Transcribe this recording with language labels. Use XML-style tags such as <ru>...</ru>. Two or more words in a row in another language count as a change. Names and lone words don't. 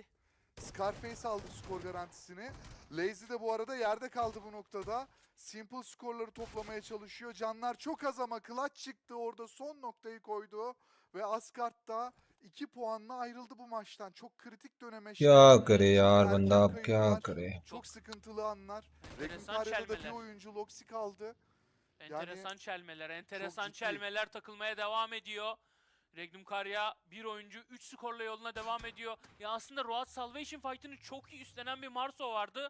<tr>Scarface aldı skor garantisini. Lazy de bu arada yerde kaldı bu noktada. Simple skorları toplamaya çalışıyor. Canlar çok az ama clutch çıktı orada, son noktayı koydu. Ve Asgard da 2 puanla ayrıldı bu maçtan. Çok kritik döneme.</tr> <hi>क्या करे यार</hi> <tr>Erken</tr> <hi>बंदा, अब क्या</hi> <tr>kayıplar,</tr> <hi>करे.</hi> <tr>Çok sıkıntılı anlar. Regnum Enteresan Karya'da da bir çelmeler. oyuncu Loxi kaldı. Enteresan çelmeler, enteresan ciddi. çelmeler takılmaya devam ediyor. Regnum Karya bir oyuncu 3 skorla yoluna devam ediyor. Ya aslında Road Salvation fight'ını çok iyi üstlenen bir Marso vardı.</tr>